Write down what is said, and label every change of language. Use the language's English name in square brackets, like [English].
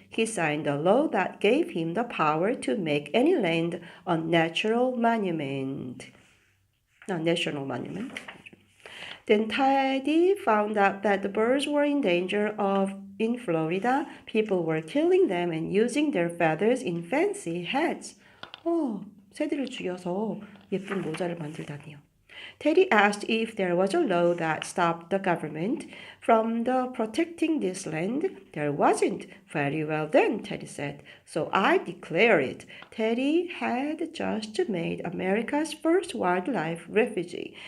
[English] He signed a law that gave him the power to make any land a natural monument. No, national monument. Then Teddy found out that the birds were in danger of in Florida. People were killing them and using their feathers in fancy hats. [Korean] 새들을 죽여서 예쁜 모자를 만들다니요. [English] Teddy asked if there was a law that stopped the government from protecting this land. There wasn't. Very well then, Teddy said. So I declare it. Teddy had just made America's first wildlife refuge.